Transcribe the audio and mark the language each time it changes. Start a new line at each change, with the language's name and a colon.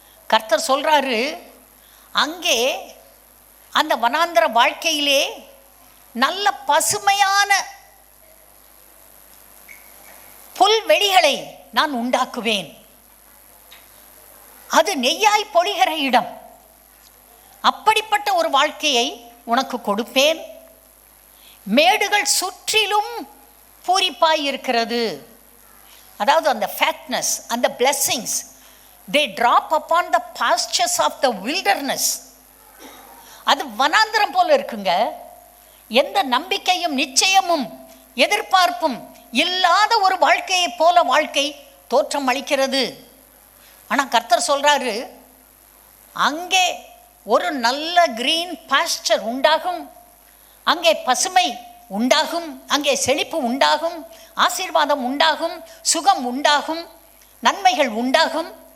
Tamil: கர்த்தர் சொல்கிறாரு, அங்கே அந்த வனாந்தர வாழ்க்கையிலே நல்ல பசுமையான புல்வெளிகளை நான் உண்டாக்குவேன். அது நெய்யாய் பொழிகிற இடம். அப்படிப்பட்ட ஒரு வாழ்க்கையை உனக்கு கொடுப்பேன். மேடுகள் சுற்றிலும் பூரிப்பாய் இருக்கிறது. அதாவது அந்த
English: Fatness, அந்த blessings, they drop upon the pastures of the wilderness.
Tamil: அது வனாந்தரம் போல இருக்குங்க. எந்த நம்பிக்கையும் நிச்சயமும் எதிர்பார்ப்பும் இல்லாத ஒரு வாழ்க்கையை போல வாழ்க்கை தோற்றம் அளிக்கிறது. ஆனால் கர்த்தர் சொல்கிறாரு, அங்கே ஒரு நல்ல கிரீன் பாஸ்டர் உண்டாகும், அங்கே பசுமை உண்டாகும், அங்கே செழிப்பு உண்டாகும், ஆசீர்வாதம் உண்டாகும், சுகம் உண்டாகும், நன்மைகள் உண்டாகும்.